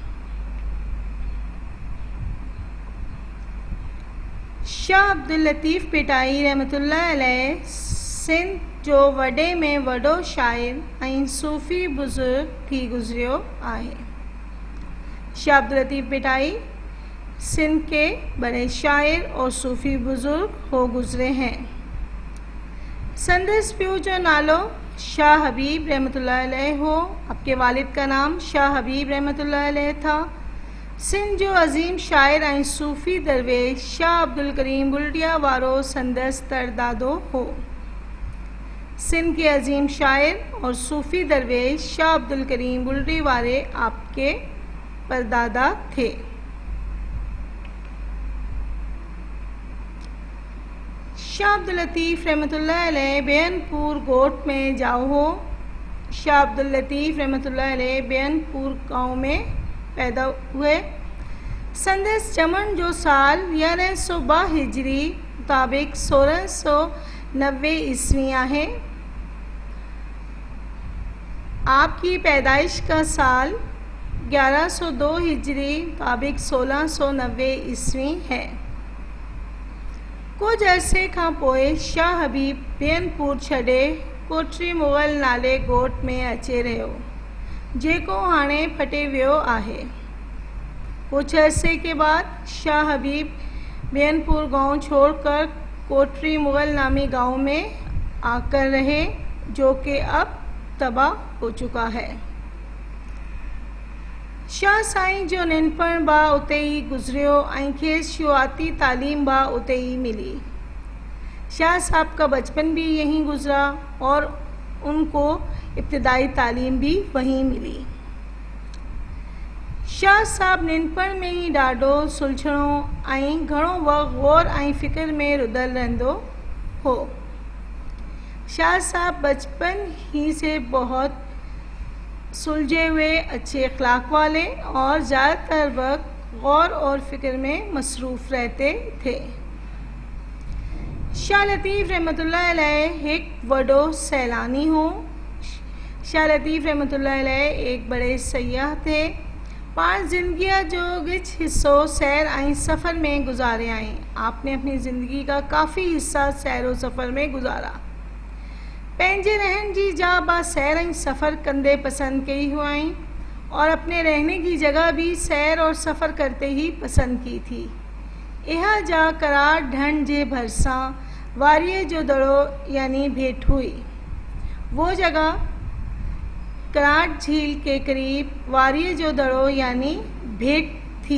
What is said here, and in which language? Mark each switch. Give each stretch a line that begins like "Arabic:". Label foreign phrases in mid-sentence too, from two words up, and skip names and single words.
Sindhi: शाह अब्दुल लतीफ़ भिटाई रहमतुल्लाह अलैह सिंध जो वॾे में वॾो शाइर ऐं सूफ़ी बुज़ुर्ग थी गुज़रियो आहे.
Hindi: शाह अब्दुल लतीफ़ भिटाई सिंध के बड़े शायर और सूफ़ी बुज़ुर्ग हो गुज़रे हैं.
Sindhi: संदस पियो जो नालो शाह हबीब रहमतुल्लाह अलैह हो.
Hindi: आपके वालिद का नाम शाह हबीब रहमतुल्लाह अलैह था.
Sindhi: सिंध जो अज़ीम शाइर ऐं सूफ़ी दरवेश शाह अब्दुल करीम बुल्डिया वारो संदस तरदादो हो.
Hindi: सिंध के अज़ीम शाइर और सूफ़ी दरवेश शाह अब्दुल करीम बुल्डी वाले आपके परदादा थे.
Sindhi: शाह अब्दुल लतीफ़ रहमतुल्लाह अलैह बेनपुर गोट में जाओ हो.
Hindi: शाह अब्दुल लतीफ़ रहमतुल्लाह अलैह बेनपुर गाँव में पैदा हुए.
Sindhi: संदस जमन जो साल 1102 हिजरी मुताबिक 1690 ईस्वी आहे.
Hindi: आपकी पैदाइश का साल 1102 हिजरी मुताबिक 1690 ईस्वी है.
Sindhi: कुछ अरसे खां पोइ शाह हबीब बेनपुर छॾे कोटरी मुग़ल नाले ॻोठ में अचे रहियो जेको हाणे फटे वियो आहे.
Hindi: कुछ अरसे के बाद शाह हबीब बेनपुर गांव छोड़कर कोटरी मुग़ल नामी गांव में आकर रहे जो कि अब तबाह हो चुका है.
Sindhi: शाह साईं जो नंढपण बा उते ही गुज़रियो ऐं खेसि शुरुआती तालीम बा उते ही मिली.
Hindi: शाह साहब का बचपन भी यहीं गुज़रा और उनको इब्तिदाई तालीम भी वहीं मिली.
Sindhi: शाह साहब नंढपण में ही ॾाढो सुलझणो ऐं घणो वक़्तु ग़ौर ऐं फ़िक्र में रुधल रहंदो हो.
Hindi: शाह साहब बचपन ही से बहुत सुलझे हुए अच्छे अखलाक वाले और ज़्यादातर वक्त गौर और फ़िक्र में मसरूफ़ रहते थे.
Sindhi: शाह लतीफ़ रहमतुल्लाह अलैह एक वॾो सैलानी हो.
Hindi: शाह लतीफ़ रहमतुल्लाह अलैह एक बड़े सयाह थे.
Sindhi: पाण ज़िंदगी जो कुछ हिस्सो सैर ऐं सफ़र में गुजारे आए.
Hindi: आपने अपनी ज़िंदगी का काफ़ी हिस्सा सैर और सफ़र में गुजारा.
Sindhi: पंहिंजे रहन जी जा बा सैर ऐं सफ़र कंदे पसंद कई हुआई
Hindi: और अपने रहने की जगह भी सैर और सफ़र करते ही पसंद की थी.
Sindhi: इहा जा करार ढंढ जे भरसां वारीअ जो दड़ो यानी भेट हुई.
Hindi: वो जगह कराट झील के करीब
Sindhi: वारीअ जो दड़ो
Hindi: यानी भेट थी.